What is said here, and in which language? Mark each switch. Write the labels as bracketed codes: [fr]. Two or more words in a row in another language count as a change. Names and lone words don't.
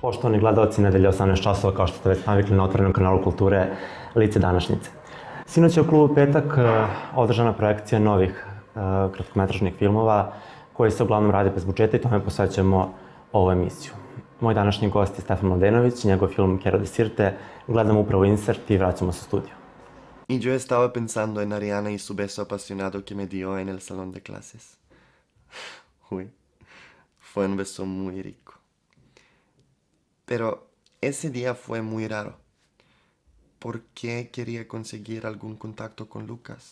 [sr] Poštovani gledalci Nedelje 18 časova, kao što ste već navikli na otvorenom kanalu Kulture, Lice današnjice. Sinoć je u klubu Petak održana projekcija novih kratkometražnih filmova koji se uglavnom rade bez budžeta i tome posvećujemo ovu emisiju. Moj današnji gost je Stefan Mladenović, njegov film Chiaro di Sirte. Gledamo upravo insert i vraćamo se u studio. [es] Y yo estaba pensando en Ariana y su beso apasionado que me dio en el salón de clases. Uy, fue un beso muy rico. Pero ese día fue muy raro. ¿Por qué quería conseguir algún contacto con Lucas?